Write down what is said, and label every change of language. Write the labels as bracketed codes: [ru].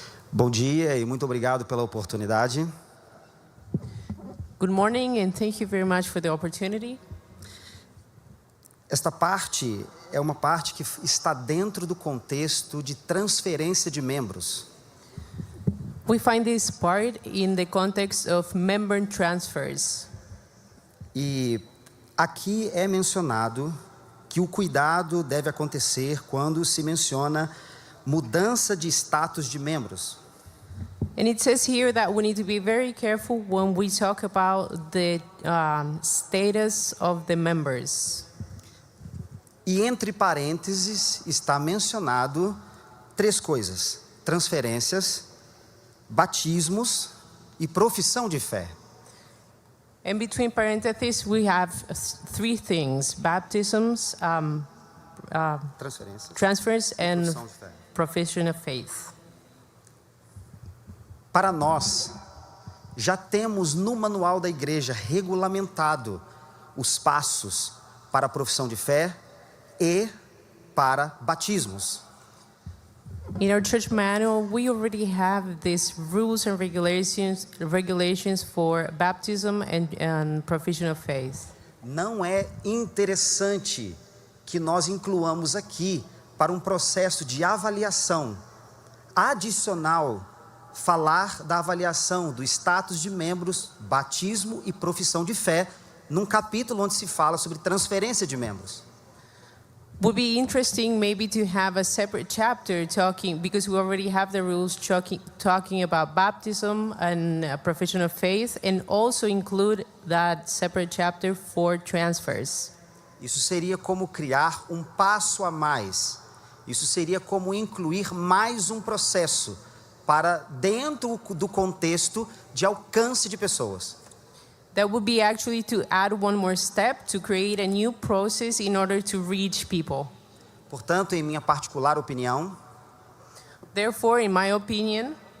[pt] Bom dia e muito obrigado pela oportunidade. [en] Good morning and thank you very much for the opportunity. [pt] Esta parte é uma parte que está dentro do contexto de transferência de membros. [en] We find this part in the context of member transfers. [pt] E aqui é mencionado que o cuidado deve acontecer quando se menciona mudança de status de membros. [en] And it says here that we need to be very careful when we talk about the status of the members. [pt] E entre parênteses está mencionado 3 coisas: transferências, batismos e profissão de fé. [en] And between parentheses we have 3 things: baptisms, transfers and profession of faith. [pt] Para nós, já temos no manual da igreja regulamentado os passos para a profissão de fé e para batismos. [en] In our church manual, we already have these rules and regulations for baptism and profession of faith. [pt] Não é interessante que nós incluamos aqui para um processo de avaliação adicional falar da avaliação do status de membros, batismo e profissão de fé, num capítulo onde se fala sobre transferência de membros. [en] Would be interesting maybe to have a separate chapter talking, because we already have the rules talking about baptism and profession of faith, and also include that separate chapter for transfers. [pt] Isso seria como criar um passo a mais. Isso seria como incluir mais um processo para dentro do contexto de alcance de pessoas. [en] That would be actually to add one more step to create a new process in order to reach people. [pt] Portanto, em minha particular opinião, [en] therefore, in my opinion,